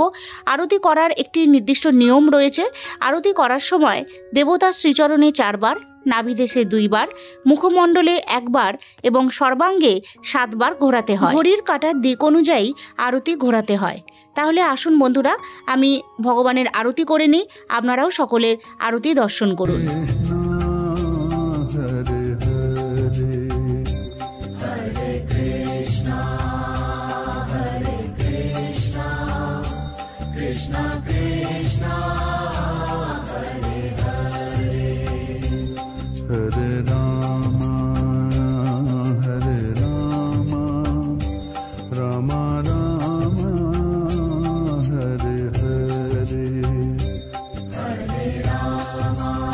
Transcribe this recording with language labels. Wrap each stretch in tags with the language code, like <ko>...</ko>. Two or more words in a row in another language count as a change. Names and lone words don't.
<bn>আরতি করার একটি নির্দিষ্ট নিয়ম রয়েছে। আরতি করার সময় দেবতার শ্রীচরণে 4 বার, নাভিদেশে 2 বার, মুখমণ্ডলে 1 বার এবং সর্বাঙ্গে 7 বার ঘোরাতে হয়। ঘড়ির কাঁটার দিক অনুযায়ী আরতি ঘোরাতে হয়। তাহলে আসুন বন্ধুরা, আমি ভগবানের আরতি করে নিই। আপনারাও সকলের আরতি দর্শন করুন।</bn> <sa>कृष्ण कृष्ण हरे हरे हरे राम राम राम हरे हरे हरे राम</sa>